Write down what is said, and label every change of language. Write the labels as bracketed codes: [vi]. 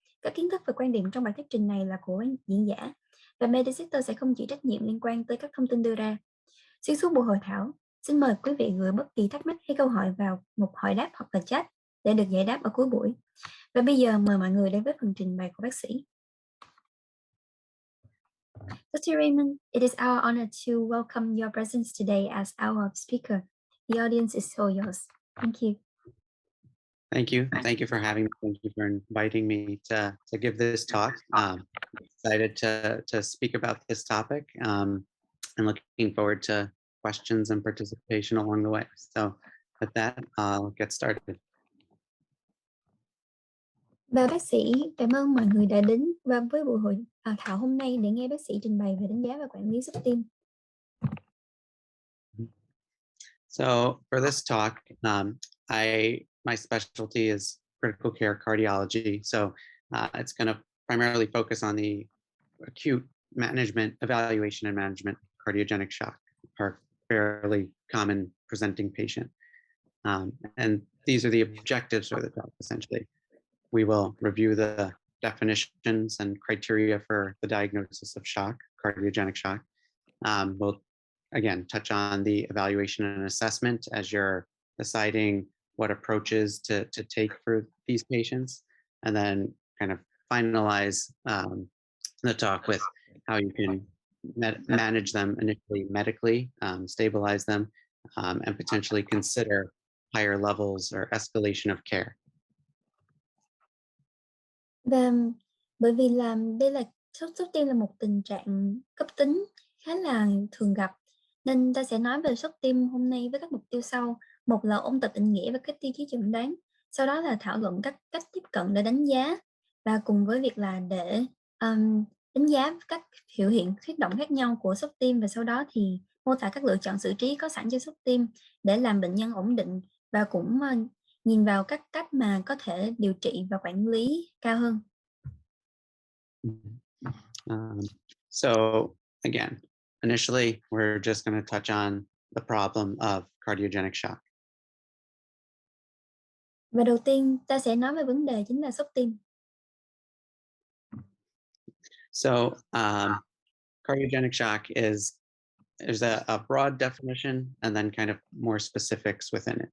[vi] Các kiến thức và quan điểm trong bài thuyết trình này là của diễn giả, và Medisetter sẽ không chịu trách nhiệm liên quan tới các thông tin đưa ra. Xuyên suốt buổi hội thảo, xin mời quý vị gửi bất kỳ thắc mắc hay câu hỏi vào mục hỏi đáp hoặc là chat để được giải đáp ở cuối buổi. Và bây giờ mời mọi người đến với phần trình bày của bác sĩ. [en] Dr. Raymond, it is our honor to welcome your presence today as our speaker. The audience is all yours. Thank you. Thank you. Thank you for having me. Thank you for inviting me to give this talk. Excited to speak about this topic and looking forward to questions and participation along the way. So with that, I'll get started. [vi] Và bác sĩ, cảm ơn mọi người đã đến với buổi hội thảo hôm nay để nghe bác sĩ trình bày về đánh giá và quản lý sốc tim. [en] So for this talk, my specialty is critical care cardiology. So it's going to primarily focus on the acute management, evaluation and management of cardiogenic shock, our fairly common presenting patient. And these are the objectives for the talk, essentially. We will review the definitions and criteria for the diagnosis of shock, cardiogenic shock. We'll, again, touch on the evaluation and assessment as you're deciding what approaches to take for these patients, and then kind of finalize the talk with how you can manage them initially medically, stabilize them, and potentially consider higher levels or escalation of care. [vi] Và bởi vì là đây là sốc tim là một tình trạng cấp tính khá là thường gặp, nên ta sẽ nói về sốc tim hôm nay với các mục tiêu sau. Một là ôn tập định nghĩa và các tiêu chí chẩn đoán, sau đó là thảo luận các cách tiếp cận để đánh giá, và cùng với việc là để đánh giá các biểu hiện huyết động khác nhau của sốc tim, và sau đó thì mô tả các lựa chọn xử trí có sẵn cho sốc tim để làm bệnh nhân ổn định, và cũng nhìn vào các cách mà có thể điều trị và quản lý cao hơn. [en] So again, initially, we're just going to touch on the problem of cardiogenic shock. [vi] Và đầu tiên ta sẽ nói về vấn đề chính là sốc tim. [en] So cardiogenic shock there's a broad definition and then kind of more specifics within it.